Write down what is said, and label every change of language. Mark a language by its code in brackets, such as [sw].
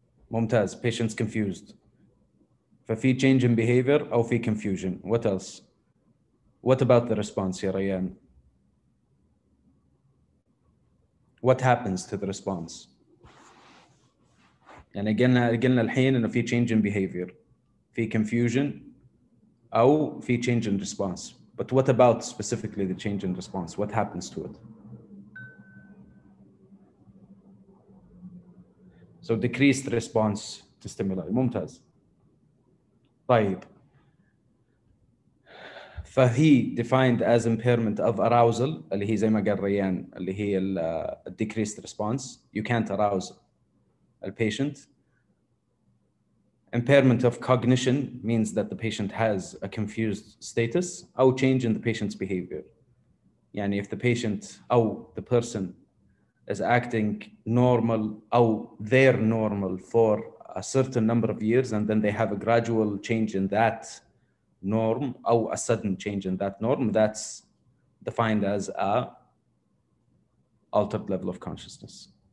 [ar] ممتاز. [en] Patients confused. [ar] ففي [en] change in behavior [ar] أو في [en] confusion. What else? What about the response [ar] يا ريان? [en] What happens to the response? [ar] يعني قلنا الحين إنه في [en] change in behavior, [ar] في [en] confusion [ar] أو في [en] change in response. But what about specifically the change in response? What happens to it? So decreased response to stimuli. [ar] ممتاز. طيب. فهي [en] defined as impairment of arousal [ar] اللي هي زي ما قال ريان اللي هي [en] decreased response. You can't arouse a patient. Impairment of cognition means that the patient has a confused status [ar] أو [en] change in the patient's behavior. [ar] يعني [en] if the patient [ar] أو [en] the person is acting normal أو they're normal for a certain number of years and then they have a gradual change in that norm or a sudden change in that norm, that's defined as a altered level of consciousness.